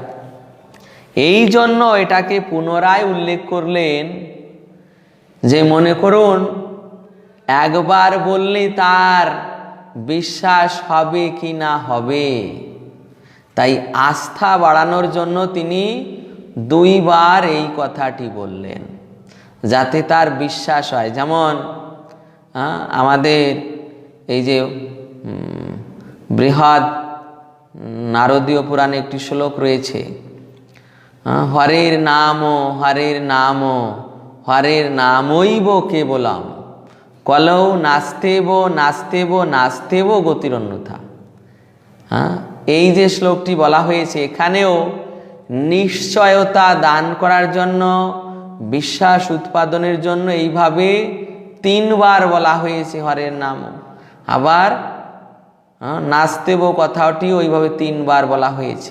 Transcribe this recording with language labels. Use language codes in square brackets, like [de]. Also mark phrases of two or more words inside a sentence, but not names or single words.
[bn] এই জন্য এটাকে পুনরায় উল্লেখ করলেন যে মনে করুন একবার বললে তার বিশ্বাস হবে কি না হবে, তাই আস্থা বাড়ানোর জন্য তিনি 2 বার এই কথাটি বললেন যাতে তার বিশ্বাস হয়। যেমন আমাদের এই যে বৃহৎ নারদীয় পুরাণে একটি শ্লোক রয়েছে, [sa] হরের নাম হরের নাম হরের নামৈব কেবলম কলৌ নাস্তেব নাস্তেব নাস্তেব গতিরন্যথা। [bn] এই যে শ্লোকটি বলা হয়েছে, এখানেও নিশ্চয়তা দান করার জন্য, বিশ্বাস উৎপাদনের জন্য এইভাবে 3 বার বলা হয়েছে [sa] হরের নাম। [bn] আবার নাস্তেব কথাটি ওইভাবে 3 বার বলা হয়েছে।